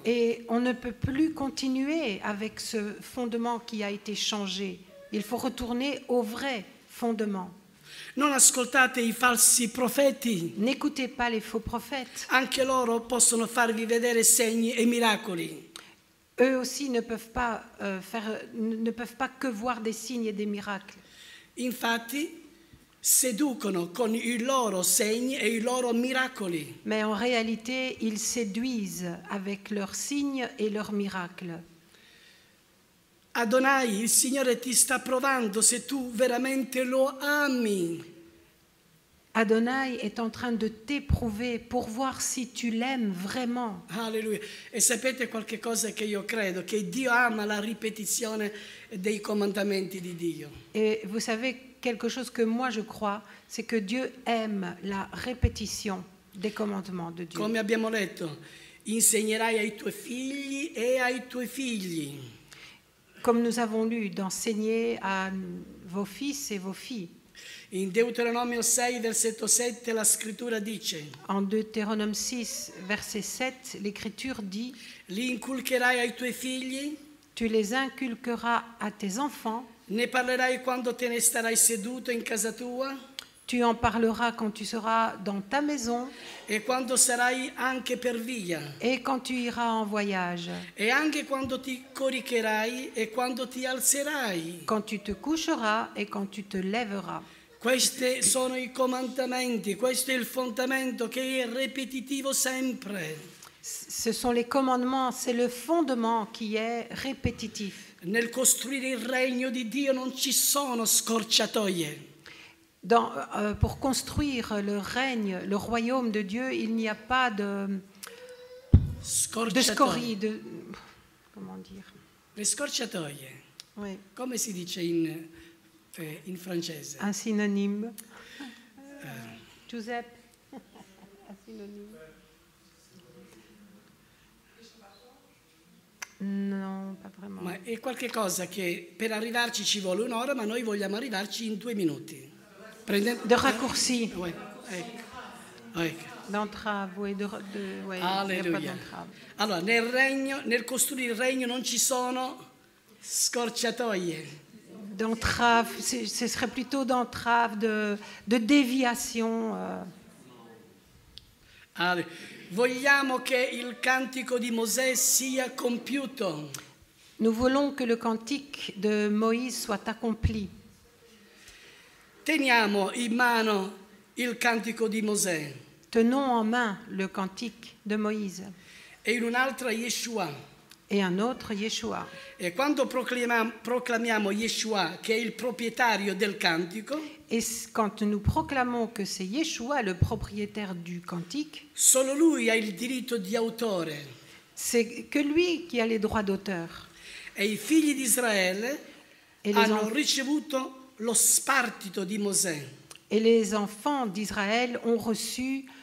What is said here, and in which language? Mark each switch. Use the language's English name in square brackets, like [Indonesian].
[French] Et on ne peut plus continuer avec ce fondement qui a été changé. Il faut retourner au vrai fondement. [Italian] Non ascoltate i falsi profeti, [French] N'écoutez pas les faux prophètes. [Italian] anche loro possono farvi vedere segni e miracoli. [French] Eux aussi ne peuvent pas que voir des signes et des miracles. [Italian] Infatti, seducono con i loro segni e i loro miracoli. [French] Mais en réalité, ils séduisent avec leurs signes et leurs miracles. [Italian] Adonai, il Signore ti sta provando se tu veramente lo ami. [French] Adonai est en train de t'éprouver pour voir si tu l'aimes vraiment. Alleluia. [Italian] E sapete qualche cosa che io credo? Che Dio ama la ripetizione dei comandamenti di Dio. [French] Et vous savez, quelque chose que moi je crois, c'est que Dieu aime la répétition des commandements de Dieu. [Italian] Come abbiamo letto, insegnerai ai tuoi figli e ai tuoi figli. [French] Comme nous avons lu, d'enseigner à vos fils et vos filles. [Italian] In Deuteronomio 6, versetto 7, la scrittura dice: [French] En Deutéronome 6, verset 7, l'Écriture dit: [Italian] li inculcherai ai tuoi figli, [French] tu les inculqueras à tes enfants, [Italian] ne parlerai quando te ne starai seduto in casa tua, [French] tu en parleras quand tu seras dans ta maison [Italian] e quando sarai anche per via, [French] et quand tu iras en voyage, [Italian] e anche quando ti coricherai e quando ti alzerai. [French] quand tu te coucheras et quand tu te lèveras. [Italian] Questi sono i comandamenti, questo è il fondamento che è ripetitivo sempre. [French] Ce sont les commandements, c'est le fondement qui est répétitif. [Italian] Nel costruire il regno di Dio non ci sono scorciatoie. [French] Pour construire le règne, le royaume de Dieu, il n'y a pas de scorie, comment dire? [Italian] Le scorciatoie. [French] Oui. [Italian] Come si dice in francese? [French] Un synonyme. Giuseppe. Un synonyme. Non, pas vraiment. [Italian] Ma è qualcosa che per arrivarci ci vuole un'ora, ma noi vogliamo arrivarci in 2 minuti. [French] De raccourci. Ouais, [Italian] ecco. [French] D'entrave, oui, ouais, Alleluia. [Italian] Allora, nel costruire il regno non ci sono scorciatoie. [French] D'entrave, ce serait plutôt d'entrave, de déviation. [Italian] Vogliamo che il cantico di Mosè sia compiuto. [French] Nous voulons que le cantique de Moïse soit accompli. [Italian] Teniamo in mano il cantico di Mosè. [French] Tenons en main le cantique de Moïse. [Italian] E in un'altra Yeshua. [French] Et un autre Yeshua. [Italian] E quando proclamiamo Yeshua che è il proprietario del cantico, [French] et quand nous proclamons que c'est Yeshua le propriétaire du cantique, [Italian] solo lui ha il diritto di autore. [French] C'est que lui qui a les droits d'auteur. [Italian] E i figli di Israele hanno ricevuto lo spartito di Mosè. [French] Et les enfants d'Israël ont reçu